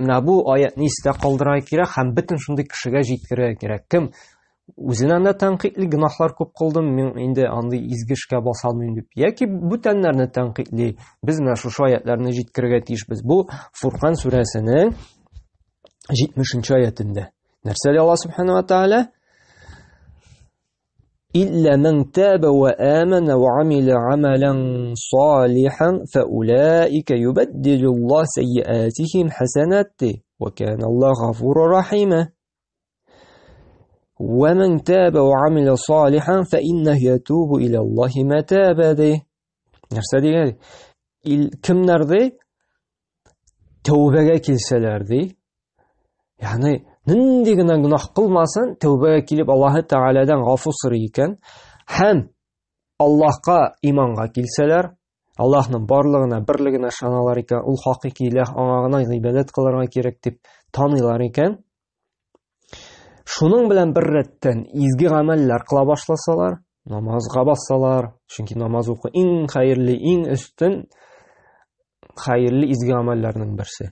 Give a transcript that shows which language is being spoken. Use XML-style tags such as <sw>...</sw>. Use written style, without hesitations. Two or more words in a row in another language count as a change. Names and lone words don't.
<tt>Менә бу аятны истә калдырырга кирәк, һәм бөтен шундый кешегә җиткерергә кирәк. Кем үзеннән дә тәнкыйтьли, гөнаһлар күп кылдым, мин инде андый изге эшкә баса алмыйм дип. Яки бүтәннәрне тәнкыйтьли. Без менә шушы аятьләрне җиткерергә тиешбез. Бу Фуркан сүрәсенең 70-нче аятында. Нәрсә ди Аллаһ</tt> <ar>سبحانه وتعالى? إلا من تاب وآمن وعمل عملا صالحا فأولئك يبدل الله سيئاتهم حسنات وكان الله غفورا رحيما ومن تاب وعمل صالحا فإنه يتوب إلى الله متابا دي.</ar> <tt>Нәрсә дигән? Кемнәр ди? Тәүбәгә килсәләр ди. Ягъни нинди генә гөнаһ кылмасын, тәүбәгә килеп Аллаһ Тааладан гафу сорый икән, һәм Аллаһка иманга килсәләр, Аллаһның барлыгына, берлегенә ышаналар икән, ул хакыйкый илаһ, аңа гына гыйбадәт кылырга кирәк дип таныйлар икән, шуның белән бер рәттән изге гамәлләр кыла башласалар, намазга бассалар, чөнки намаз укы иң хәерле, иң өстен хәерле изге гамәлләрнең берсе.</tt>